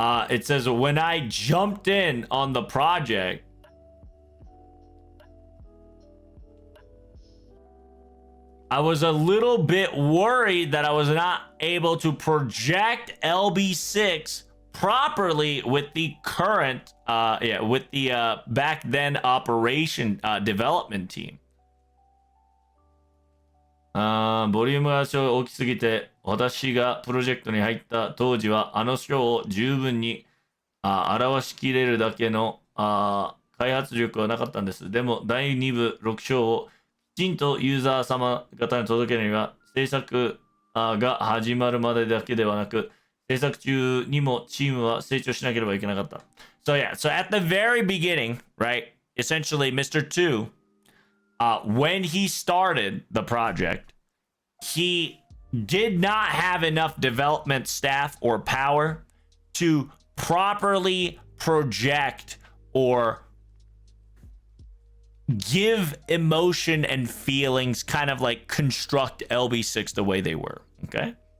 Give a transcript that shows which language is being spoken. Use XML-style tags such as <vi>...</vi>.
<en>It says, when I jumped in on the project, I was a little bit worried that I was not able to project LB6 properly with the current back then operation development team.</en> <ja>ボリュームが大きすぎて、私がプロジェクトに入った当時はあの章を十分に表しきれるだけの開発力はなかったんです。でも第2部6章をきちんとユーザー様方に届けるには、制作が始まるまでだけではなく、制作中にもチームは成長しなければいけなかった。</ja> <en>So yeah, so at the very beginning, right, essentially Mr. 2, when he started the project, he did not have enough development staff or power to properly project or give emotion and feelings, kind of like construct LB6 the way they were, okay?</en>